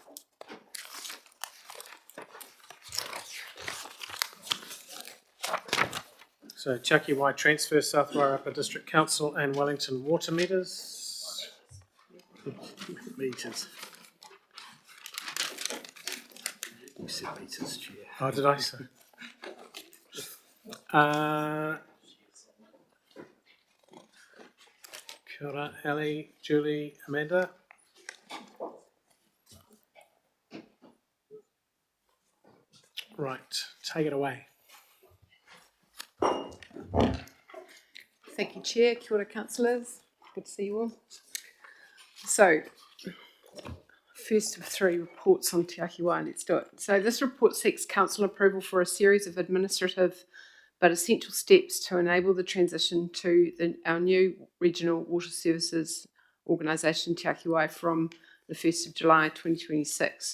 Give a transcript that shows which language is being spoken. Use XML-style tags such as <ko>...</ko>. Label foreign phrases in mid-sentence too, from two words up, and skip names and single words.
<en>So Chakiwai Transfer, South Wairarapa District Council and Wellington Water Meters. Meters. You said meters, Chair. Oh, did I say?</en> <mi>Kia ora,</mi> <en>Ali, Julie, Amanda. Right, take it away. Thank you, Chair.</en> <mi>Kia ora,</mi> <en>councillors. Good to see you all. So, first of 3 reports on Te Akiwai. Let's do it. So this report seeks council approval for a series of administrative but essential steps to enable the transition to our new regional water services organisation, Te Akiwai, from the 1st of July 2026.</en>